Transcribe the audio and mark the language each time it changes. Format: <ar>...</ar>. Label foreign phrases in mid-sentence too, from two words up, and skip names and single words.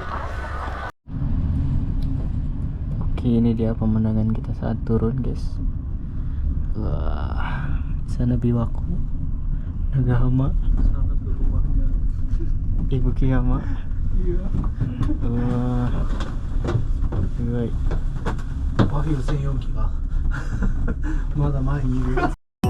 <id>Oke, ini dia pemandangan kita saat turun, guys. Wah, sana Biwaku, Nagahama, Ibu Kiyama. Wah,</id> <ja>すごい。パフィー専用機がまだ前にいる。</ja>